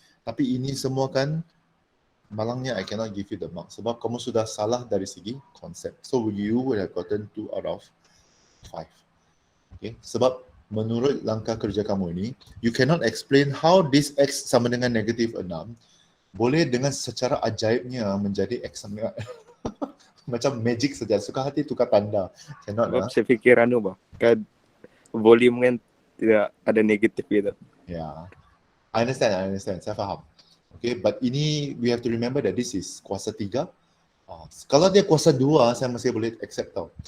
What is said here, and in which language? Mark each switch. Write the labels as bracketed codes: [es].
[ms] Tapi ini semua kan malangnya [en] I cannot give you the mark [ms] sebab kamu sudah salah dari segi konsep. [en] So you would have gotten 2 out of 5. [ms] Okay, sebab menurut langkah kerja kamu ini, [en] you cannot explain how this x [ms] sama dengan negatif 6 boleh dengan secara ajaibnya menjadi x sama dengan macam magic saja, suka hati tukar tanda. Cannot lah. Saya fikir kan volume kan tidak ada negatif gitu. [en] Yeah, I understand, [ms] saya faham. [en] Okay, but ini we have to remember that this is kuasa 3. [ms] Kalau dia kuasa 2, saya masih boleh accept tau.